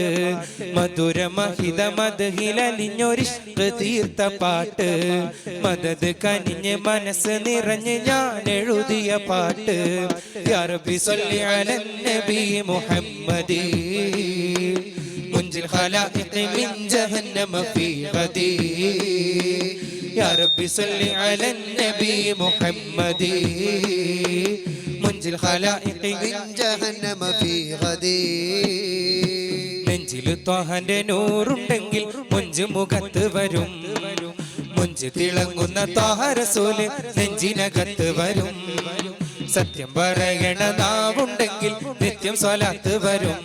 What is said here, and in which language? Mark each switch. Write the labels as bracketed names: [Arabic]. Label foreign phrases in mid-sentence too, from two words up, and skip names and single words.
[Malayalam] മധുര മഹിത മദഹിലലിഞ്ഞൊരിഷ്ട തീർത്ത പാട്ട് മദത് കനിഞ്ഞ് മനസ്സ് നിറഞ്ഞ് ഞാൻ എഴുതിയ പാട്ട്. [Arabic] يا ربي صل على النبي محمد منجي الخلائق من جهنم في غدي. يا ربي صل على النبي محمد منجي الخلائق من جهنم في غدي. [Malayalam] നെഞ്ചിൽ ത്വാഹന്റെ നൂറുണ്ടെങ്കിൽ മുഞ്ചു മുഖത്ത് വരും. മുഞ്ചു തിളങ്ങുന്ന ത്വാഹ റസൂല് നെഞ്ചിനകത്ത് വരും. സത്യം പറയണ നാവുണ്ടെങ്കിൽ നിത്യം സ്വലാത്ത് വരും.